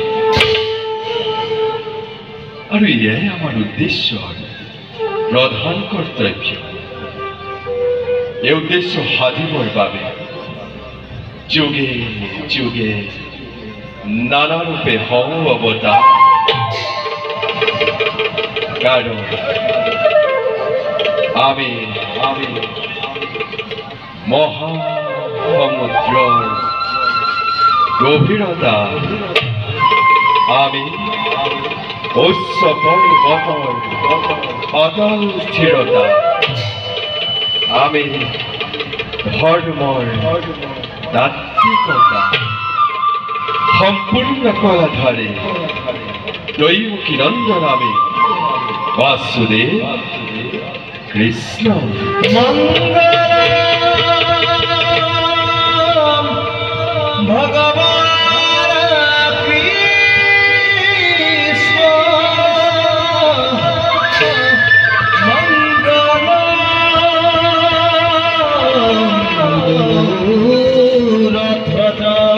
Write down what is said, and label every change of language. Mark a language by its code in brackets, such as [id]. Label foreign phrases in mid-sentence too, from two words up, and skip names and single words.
[as] আৰু এয়াই আমাৰ উদ্দেশ্যৰ প্ৰধান কৰ্তব্য এই উদ্দেশ্য সাধিবৰ বাবে যুগে যুগে নানা ৰূপে হওঁ অৱতাৰ [bn] কারণ আমি মহাসমুদ্রের গভীরতা আমি উচ্চ পর্বতের অতল স্থিরতা আমি ধর্মের তাত্ত্বিকতা সম্পূর্ণ কলাধারে দৈবকী নন্দন আমি वासुदेव कृष्ण [sa] मंगलम भगवान कृष्ण मंगलम रथदा